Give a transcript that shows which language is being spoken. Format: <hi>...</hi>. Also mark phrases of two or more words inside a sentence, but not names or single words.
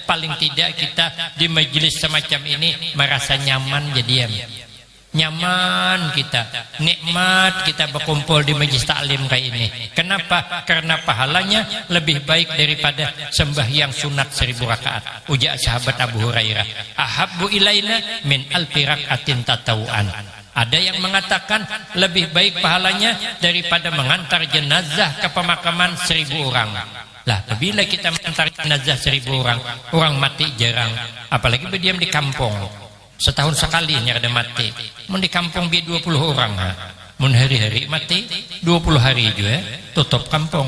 <id>Paling tidak kita di majelis semacam ini merasa nyaman jadi nyaman kita, nikmat kita berkumpul di majelis taklim kayak ini. Kenapa? Karena pahalanya lebih baik daripada sembahyang sunat 1000 rakaat. Ujar sahabat Abu Hurairah,</id> <ar>ahabbu ilaina min alfi rakaatin tatawuan.</ar> <id>Ada yang mengatakan lebih baik pahalanya daripada mengantar jenazah ke pemakaman 1000 orang. Lah, bila kita mengantar jenazah 1000 orang, orang mati jarang, apalagi berdiam di kampung.</id> <bjn>Setahun sekali ada mati. Mun di kampung bi 20 orang, mun hari-hari mati 20 hari juga tutup kampung.</bjn>